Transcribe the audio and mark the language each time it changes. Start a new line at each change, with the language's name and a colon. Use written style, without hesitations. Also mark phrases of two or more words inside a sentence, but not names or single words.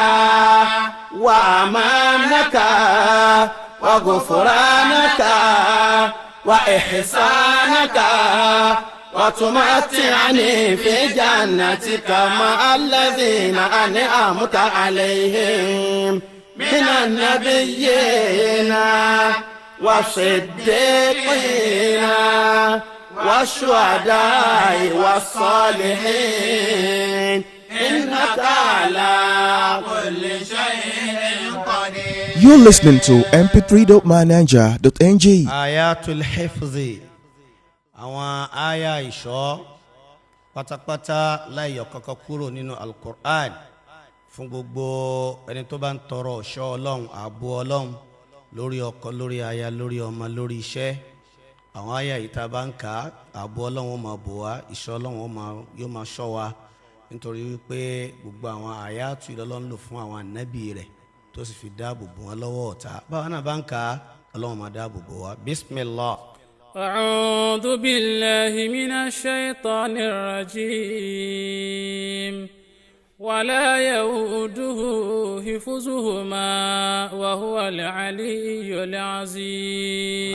Arabic: وأمانك وغفرانك وإحسانك وتمتعني في جنتك مع الذين أنعمت عليهم من النبيين والصديقين والشهداء والصالحين إنك على كل شيء قدير.
English: You're listening to mp3.mananja.ng.
Yoruba: Ayatul Hifzi, àwọn aya ìṣọ́ pátápátá láìyọ̀ kankan kúrò nínú Al-Qur'an fún gbogbo ẹni tó bá ń tọrọ ìṣọ́ Ọlọ́run, ààbò Ọlọ́run lórí ọkọ, lórí aya, lórí ọmọ, lórí iṣẹ́. Àwọn aya yìí tá a bá ń kà á, ààbò Ọlọ́run ó máa bò wá, ìṣọ́ Ọlọ́run yóò máa ṣọ́ wa, nítorí wípé gbogbo àwọn àyátù Ọlọ́run lò fún àwọn ànábì rẹ̀ tó sì fi dáàbò bò wọ́n lọ́wọ́ ọ̀tá. Báwa náà bá ń kà á, Ọlọ́run máa dáàbò bò wá. Bismillah.
Arabic: أعوذ بالله من الشيطان الرجيم ولا يؤوده حفظهما وهو العلي العظيم